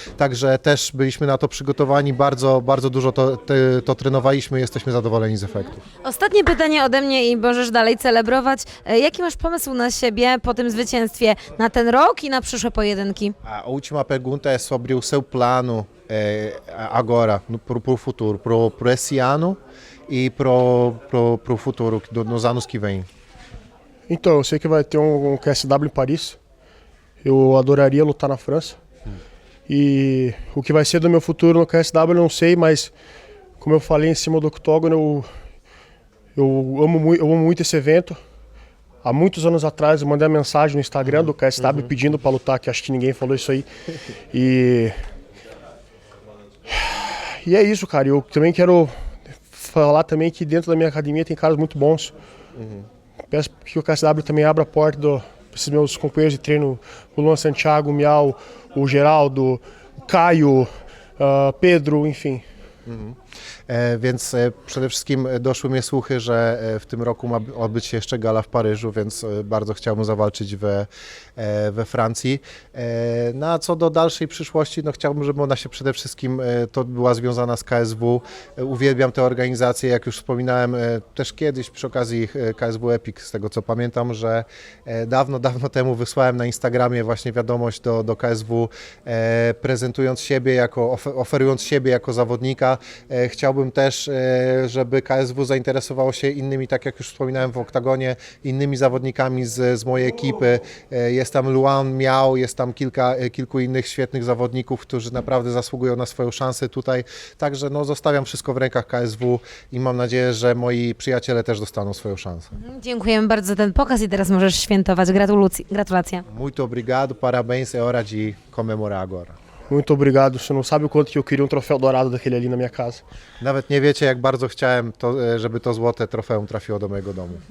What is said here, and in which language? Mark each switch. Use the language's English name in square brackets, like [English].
[Polish] Także też byliśmy na to przygotowani, bardzo, bardzo dużo to trenowaliśmy i jesteśmy zadowoleni z efektów. Ostatnie pytanie ode mnie i możesz dalej celebrować. Jaki masz pomysł na siebie po tym zwycięstwie na ten rok i na przyszłe pojedynki? [Portuguese] A última pergunta é sobre o seu plano agora, para o futuro, para esse ano e para o futuro, nos anos que vêm. Então, eu sei que vai ter um QSW em Paris. Eu adoraria lutar na França. E o que vai ser do meu futuro no QSW eu não sei, mas como eu falei em cima do octógono, eu amo muito esse evento. Há muitos anos atrás eu mandei uma mensagem no Instagram do KSW pedindo para lutar, que acho que ninguém falou isso aí. E é isso, cara. Eu também quero falar também que dentro da minha academia tem caras muito bons. Peço que o KSW também abra a porta para esses meus companheiros de treino, o Luan Santiago, o Miau, o Geraldo, o Caio, Pedro, enfim. [Polish] Więc przede wszystkim doszły mnie słuchy, że w tym roku ma odbyć się jeszcze gala w Paryżu, więc bardzo chciałbym zawalczyć we Francji. No a co do dalszej przyszłości, no chciałbym, żeby ona się przede wszystkim to była związana z KSW. Uwielbiam tę organizację, jak już wspominałem też kiedyś przy okazji KSW Epic, z tego co pamiętam, że dawno temu wysłałem na Instagramie właśnie wiadomość do KSW, prezentując siebie oferując siebie jako zawodnika. Chciałbym też, żeby KSW zainteresowało się innymi, tak jak już wspominałem w oktagonie, innymi zawodnikami z mojej ekipy. Jest tam Luan, Miał, jest tam kilku innych świetnych zawodników, którzy naprawdę zasługują na swoją szansę tutaj. Także no, zostawiam wszystko w rękach KSW i mam nadzieję, że moi przyjaciele też dostaną swoją szansę. Dziękujemy bardzo za ten pokaz i teraz możesz świętować. Gratulacje. [Portuguese] Muito obrigado, parabéns, é hora de comemorar agora. Muito obrigado. Você não sabe o quanto que eu queria troféu dourado daquele ali na minha casa. [Polish] Nawet nie wiecie, jak bardzo chciałem, żeby to złote trofeum trafiło do mojego domu.